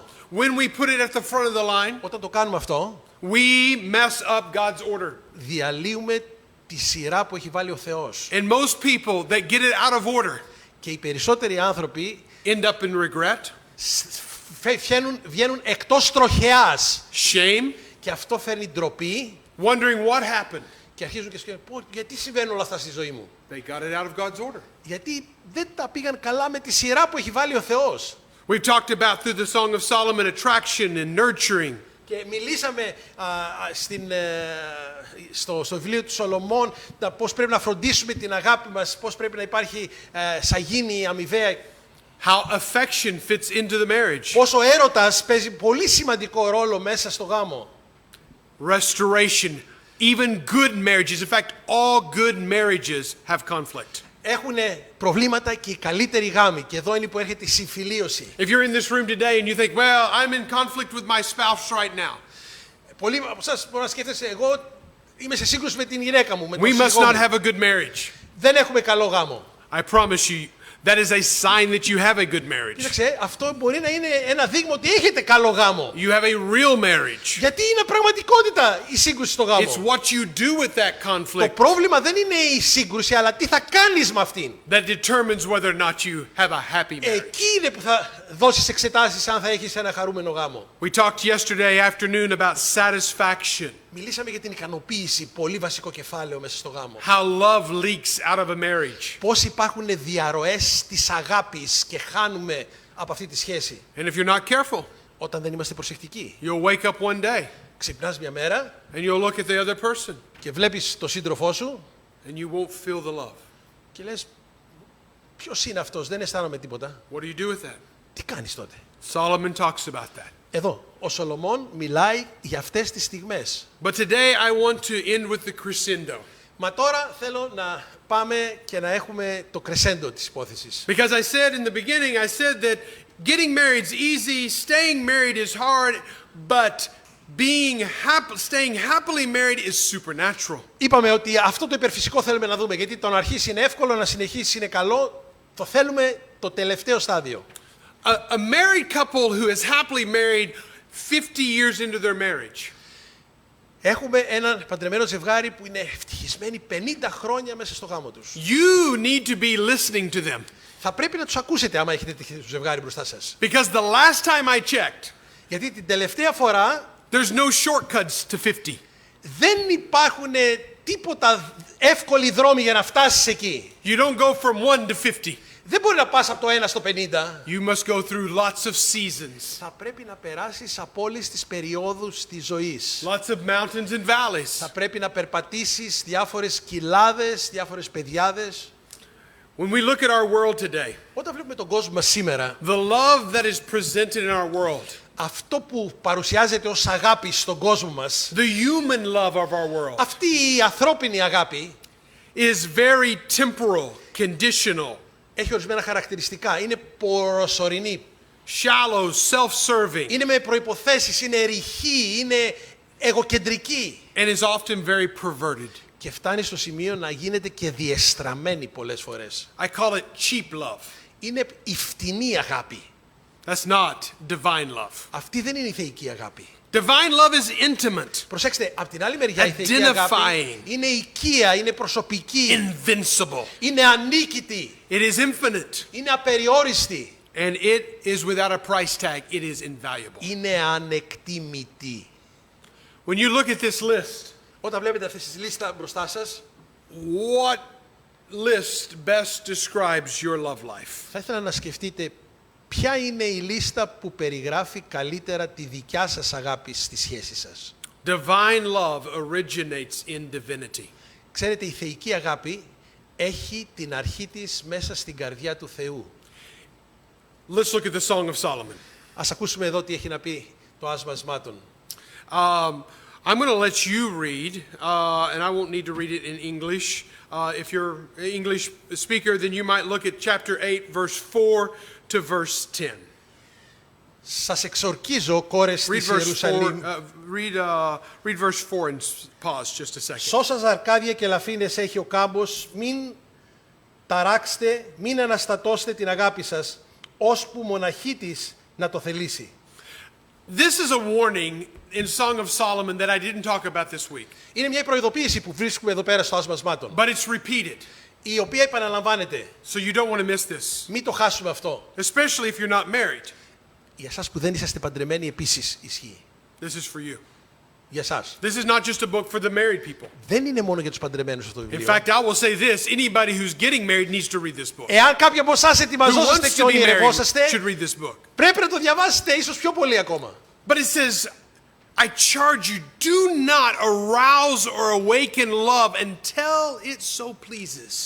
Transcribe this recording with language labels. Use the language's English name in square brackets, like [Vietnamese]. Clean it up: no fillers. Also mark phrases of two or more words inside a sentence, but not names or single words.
[English] When we put it at the front of the line, [Greek] Όταν το κάνουμε αυτό, [English] we mess up God's order. [Greek] διαλύουμε τη σειρά που έχει βάλει ο Θεός. [English] And most people that get it out of order [Greek] Και οι περισσότεροι άνθρωποι [English] end up in regret, [Greek] βγαίνουν εκτός τροχεάς. [English] shame, [Greek] Και αυτό φέρνει ντροπή [English] wondering what happened. [Greek] και αρχίζουν και σκέφτονται γιατί συμβαίνουν όλα αυτά στη ζωή μου. [English] They got it out of God's order. [Greek] Γιατί δεν τα πήγαν καλά με τη σειρά που έχει βάλει ο Θεός. [English] We've talked about through the Song of Solomon attraction and nurturing. [Greek] Και μιλήσαμε στο βιβλίο του Σολομών πώς πρέπει να φροντίσουμε την αγάπη μας, πώς πρέπει να υπάρχει σαγίνη αμοιβαία. [English] How affection fits into the marriage. [Greek] Πώς ο έρωτας παίζει πολύ σημαντικό ρόλο μέσα στο γάμο. [English] Restoration. Even good marriages. In fact, all good marriages have conflict. [Greek] Έχουν προβλήματα και οι καλύτεροι γάμοι. Και εδώ είναι που έρχεται η συμφιλίωση. [English] If you're in this room today and you think, well, I'm in conflict with my spouse right now. [Greek] Πολλοί από εσάς μπορεί να σκέφτεσαι, εγώ είμαι σε σύγκρουση με την γυναίκα μου, με τον [English] We must [Greek] σύζυγό [English] not [Greek] μου. [English] have a good marriage. [Greek] Δεν έχουμε καλό γάμο. [English] I promise you, that is a sign that you have a good marriage. [Greek] Κοίταξε, αυτό μπορεί να είναι ένα δείγμα ότι έχετε καλό γάμο. [English] You have a real marriage. [Greek] Γιατί είναι πραγματικότητα η σύγκρουση στο γάμο. [English] It's what you do with that [Greek] Το [English] conflict [Greek] πρόβλημα δεν είναι η σύγκρουση, αλλά τι θα κάνεις με αυτήν. [English] that determines whether or not you have a happy marriage. [Greek] Εκεί είναι που θα δώσεις εξετάσεις αν θα έχεις ένα χαρούμενο γάμο. [English] We talked yesterday afternoon about satisfaction, [Greek] Μιλήσαμε για την ικανοποίηση, πολύ βασικό κεφάλαιο μέσα στο γάμο. [English] how love leaks out of a marriage. [Greek] Πώς υπάρχουν διαρροές της αγάπης και χάνουμε από αυτή τη σχέση. [English] And if you're not careful, [Greek] Όταν δεν είμαστε προσεκτικοί. [English] you'll wake up one day [Greek] Ξυπνάς μια μέρα [English] and you'll look at the other person [Greek] και βλέπεις τον σύντροφό σου [English] and you won't feel the love. [Greek] και λες, ποιος είναι αυτός, δεν αισθάνομαι τίποτα. [English] What do you do with that? [Greek] Τι κάνεις τότε. [English] Solomon talks about that. [Greek] Εδώ, ο Σολομών μιλάει για αυτές τις στιγμές. [English] But today I want to end with the crescendo. [Greek] Μα τώρα θέλω να πάμε και να έχουμε το κρεσέντο της υπόθεσης. [English] Because I said in the beginning, I said that getting married is easy, staying married is hard, but Staying happily married is supernatural. [Greek] Είπαμε ότι αυτό το υπερφυσικό θέλουμε να δούμε, γιατί το να αρχίσει είναι εύκολο, να συνεχίσει είναι καλό. Το θέλουμε το τελευταίο στάδιο. [English] A married couple who is happily married 50 years into their marriage. [Greek] Έχουμε έναν παντρεμένο ζευγάρι που είναι ευτυχισμένοι 50 χρόνια μέσα στο γάμο τους. [English] You need to be listening to them. [Greek] Θα πρέπει να τους ακούσετε άμα έχετε το ζευγάρι μπροστά σας. [English] Because the last time I checked, [Greek] Γιατί την τελευταία φορά [English] there's no shortcuts to 50. [Greek] δεν υπάρχουν τίποτα εύκολοι δρόμοι για να φτάσεις εκεί. [English] You don't go from 1 to 50. [Greek] Δεν μπορεί να πας από το 1 στο 50. [English] You must go through lots of seasons. [Greek] Θα πρέπει να περάσεις από όλες τις περιόδους της ζωής. [English] Lots of mountains and valleys. [Greek] Θα πρέπει να περπατήσεις διάφορες κοιλάδες, διάφορες πεδιάδες. [English] When we look at our world today, [Greek] Όταν βλέπουμε τον κόσμο μας σήμερα, [English] the love that is presented in our world, [Greek] αυτό που παρουσιάζεται ως αγάπη στον κόσμο μας, [English] the human love of our world, [Greek] αυτή η ανθρώπινη αγάπη [English] is very temporal, conditional, [Greek] έχει ορισμένα χαρακτηριστικά. Είναι προσωρινή. [English] shallow, self-serving, [Greek] Είναι με προϋποθέσεις, είναι ρηχή, είναι εγωκεντρική. [English] and is often very perverted. [Greek] Και φτάνει στο σημείο να γίνεται και διεστραμμένη πολλές φορές. [English] I call it cheap love. [Greek] Είναι η φτηνή αγάπη. [English] That's not divine love. [Greek] Αυτή δεν είναι η θεϊκή αγάπη. [English] Divine love is intimate, [Greek] Προσέξτε, από την άλλη μεριά η θεϊκή αγάπη [English] Identifying. [Greek] είναι οικία, είναι προσωπική, [English] invincible. [Greek] είναι ανίκητη, [English] It is infinite, [Greek] είναι απεριόριστη, [English] and it is without a price tag. It is invaluable. [Greek] είναι ανεκτήμητη. [English] When you look at this list, [Greek] Όταν βλέπετε αυτή τη λίστα μπροστά σας, [English] what list best describes your love life? [Greek] θα ήθελα να σκεφτείτε ποια είναι η λίστα που περιγράφει καλύτερα τη δικιά σας αγάπη στη σχέση σας. [English] Divine love originates in divinity. [Greek] Ξέρετε, η θεϊκή αγάπη έχει την αρχή της μέσα στην καρδιά του Θεού. [English] Let's look at the Song of Solomon. [Greek] Ας ακούσουμε εδώ τι έχει να πει το Άσμα Ασμάτων. [English] I'm going to let you read, and I won't need to read it in English. If you're an English speaker, then you might look at chapter 8, verse 4 to verse 10. [Greek] Σας εξορκίζω, κόρες [English] Read [Greek] της [English] verse 4, [Greek] Ιερουσαλήμ, [English] read verse 4 and pause just a second. [Greek] σ' όσα ζαρκάδια και λαφίνες έχει ο κάμπος, μην ταράξτε, μην αναστατώσετε την αγάπη σας, ώσπου μοναχή της να το θελήσει. [English] This is a warning in Song of Solomon that I didn't talk about this week, [Greek] Είναι μια προειδοποίηση που βρίσκουμε εδώ πέρα στο Άσμα Ασμάτων, [English] but it's repeated, [Greek] η οποία επαναλαμβάνεται. [English] so you don't want to miss this, [Greek] Μην το χάσουμε αυτό. [English] especially if you're not married. [Greek] Για εσάς που δεν είσαστε παντρεμένοι επίσης ισχύει. [English] This is for you. [Greek] Για εσάς. [English] This is not just a book for the married people. [Greek] Δεν είναι μόνο για τους παντρεμένους αυτό το [English] In [Greek] βιβλίο. [English] fact, I will say this, anybody who's getting married needs to read this book. [Greek] Εάν κάποιοι από εσάς [English] Who [Greek] ετοιμαζόσαστε [English] wants [Greek] και [English] to be married [Greek] ονειρευόσαστε, [English] should read this book. [Greek] πρέπει να το διαβάσετε ίσως πιο πολύ ακόμα. [English] But it says, I charge you, do not arouse or awaken love until it so pleases.